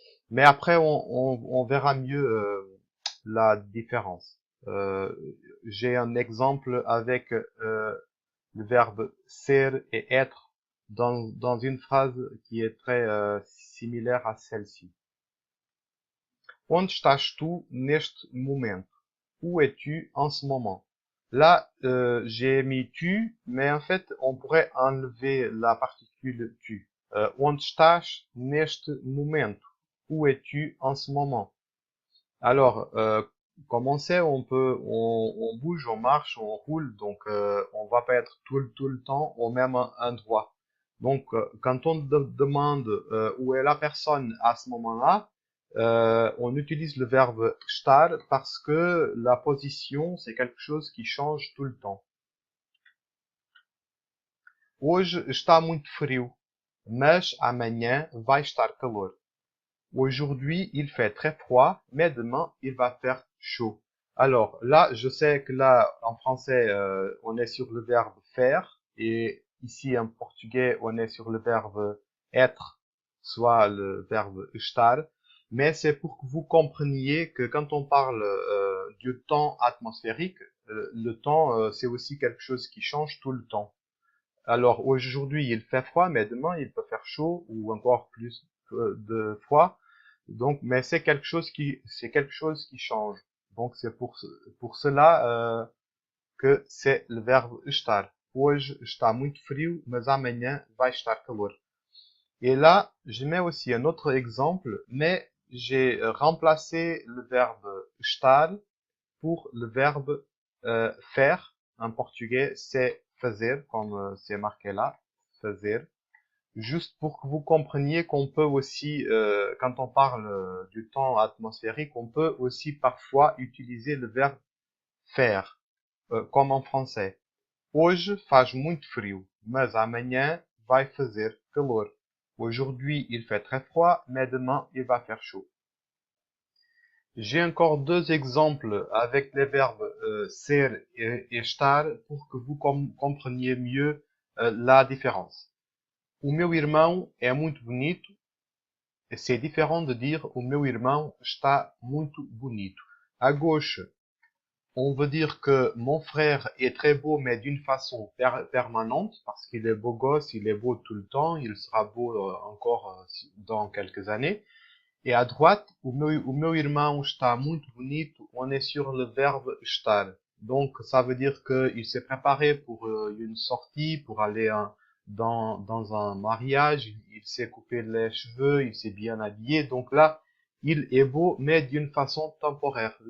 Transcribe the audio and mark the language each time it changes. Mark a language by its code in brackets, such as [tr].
[fr] Mais après, on verra mieux la différence. Euh, j'ai un exemple avec le verbe ser et être dans une phrase qui est très similaire à celle-ci. [pt] Onde estás tu neste momento? [fr] Où es-tu en ce moment? Là, j'ai mis tu, mais en fait, on pourrait enlever la particule tu. [pt] Onde estás neste momento? [fr] Où es-tu en ce moment? Alors, comme on sait, on bouge, on marche, on roule, donc on va pas être tout le temps au même endroit. Donc, quand on demande où est la personne à ce moment-là, on utilise le verbe estar parce que la position, c'est quelque chose qui change tout le temps. [pt] Hoje está muito frio, mas amanhã vai estar calor. [fr] Aujourd'hui, il fait très froid, mais demain, il va faire chaud. Alors là, je sais que là, en français, on est sur le verbe faire, et ici en portugais, on est sur le verbe être, soit le verbe estar. Mais c'est pour que vous compreniez que quand on parle du temps atmosphérique, le temps, c'est aussi quelque chose qui change tout le temps. Alors aujourd'hui, il fait froid, mais demain, il peut faire chaud ou encore plus de froid. Donc, mais c'est quelque chose qui change. Donc, c'est pour cela que c'est le verbe estar. [pt] Hoje está muito frio, mas amanhã vai estar calor. [fr] Et là, je mets aussi un autre exemple, mais j'ai remplacé le verbe estar pour le verbe faire. En portugais, c'est fazer, comme c'est marqué là, fazer. Juste pour que vous compreniez qu'on peut aussi, quand on parle du temps atmosphérique, on peut aussi parfois utiliser le verbe faire, comme en français. [pt] Hoje faz muito frio, mas amanhã vai fazer calor. [fr] Aujourd'hui, il fait très froid, mais demain, il va faire chaud. J'ai encore deux exemples avec les verbes ser et estar pour que vous compreniez mieux la différence. [pt] O meu irmão é muito bonito. [fr] C'est différent de dire [pt] o meu irmão está muito bonito. [fr] À gauche, on veut dire que mon frère est très beau, mais d'une façon permanente, parce qu'il est beau gosse, il est beau tout le temps, il sera beau encore dans quelques années. Et à droite, [pt] o meu irmão está muito bonito, [fr] on est sur le verbe estar. Donc, ça veut dire qu'il s'est préparé pour une sortie, pour aller dans un mariage, il s'est coupé les cheveux, il s'est bien habillé. Donc là, il est beau, mais d'une façon temporaire.